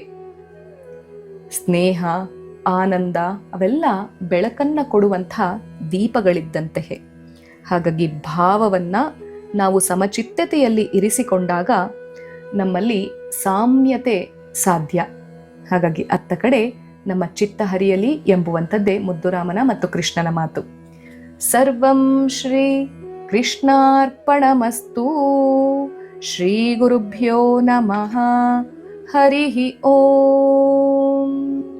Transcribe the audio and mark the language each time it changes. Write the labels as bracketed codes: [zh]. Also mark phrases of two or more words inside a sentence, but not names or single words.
[kn] ಸ್ನೇಹ, ಆನಂದ ಅವೆಲ್ಲ ಬೆಳಕನ್ನ ಕೊಡುವಂಥ ದೀಪಗಳಿದ್ದಂತೆ. ಹಾಗಾಗಿ ಭಾವವನ್ನ ನಾವು ಸಮಚಿತ್ತತೆಯಲ್ಲಿ ಇರಿಸಿಕೊಂಡಾಗ ನಮ್ಮಲ್ಲಿ ಸಾಮ್ಯತೆ ಸಾಧ್ಯ. ಹಾಗಾಗಿ ಅತ್ತ ಕಡೆ ನಮ್ಮ ಚಿತ್ತ ಹರಿಯಲಿ ಎಂಬುವಂಥದ್ದೇ ಮುದ್ದುರಾಮನ ಮತ್ತು ಕೃಷ್ಣನ ಮಾತು. [sa] ಸರ್ವಂ ಶ್ರೀ ಕೃಷ್ಣಾರ್ಪಣಮಸ್ತು. ಶ್ರೀ ಗುರುಭ್ಯೋ ನಮಃ. ಹರಿ ಓಂ.